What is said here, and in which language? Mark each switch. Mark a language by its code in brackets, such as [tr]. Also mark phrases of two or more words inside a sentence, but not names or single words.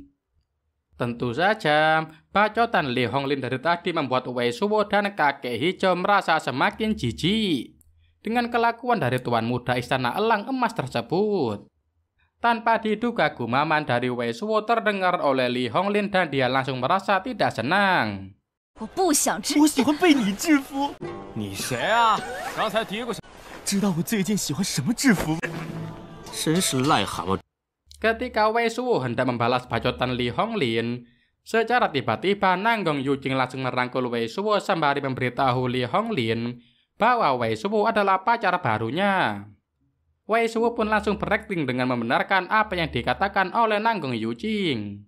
[id] Tentu saja, bacotan Li Honglin dari tadi membuat Wei Suwo dan kakek hijau merasa semakin jijik dengan kelakuan dari tuan muda Istana Elang Emas tersebut. Tanpa diduga, gumaman dari Wei Suwo terdengar oleh Li Honglin dan dia langsung merasa tidak senang. [zh] 我不想治。我喜欢被你制服。你谁啊？刚才嘀咕下，知道我最近喜欢什么制服？真是癞蛤蟆。 [id] Ketika Wei Suwo hendak membalas bacotan Li Honglin, secara tiba-tiba Nangong Yuqing langsung merangkul Wei Suwo sembari memberitahu Li Honglin bahwa Wei Suwo adalah pacar barunya. Wei Suwo pun langsung berakting dengan membenarkan apa yang dikatakan oleh Nangong Yuqing.